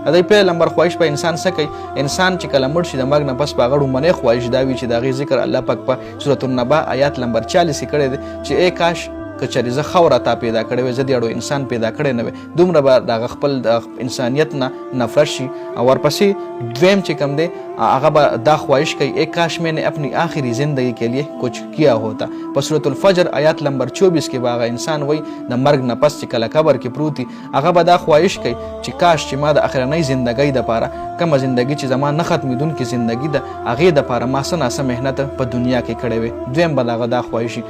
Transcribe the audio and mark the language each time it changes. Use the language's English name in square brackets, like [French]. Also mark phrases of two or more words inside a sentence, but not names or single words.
[Pashto] راځئ پیل نمبر خواهش په انسان څه کوي. انسان چې کله مړ شي د مرګ نه پس په هغه ډومبنۍ خواهش دا وي چې د هغې ذکر الله پاک په سورة النبا آیات نمبر 40 کې کړی دی چې ای کاش که چېرې زه ښه ورته پیدا کړی وی، زه د یو انسان پیدا کړی نه وی، دومره به د هغه خپل د انسانیت نه نفرت شي. او ورپسې دویم چې کوم دی هغه به دا خواهش کوي [Urdu] ای کاش میں نے اپنی آخری زندگی کے لیے کچھ کیا ہوتا. [Pashto] په سورة الفجر آیات نمبر 24 کې به هغه انسان وی د مرګ نه پس چې کله قبر کې پروت وي، هغه به دا خواهش کوي چې کاش چې ما د اخرنۍ زندګۍ دپاره کومه زندګي چې زما نه ختمېدونکې زندګي ده، هغې دپاره ما څه ناڅه محنت په دنیا کې کړی وی. دویم به د هغه دا خواهش وي.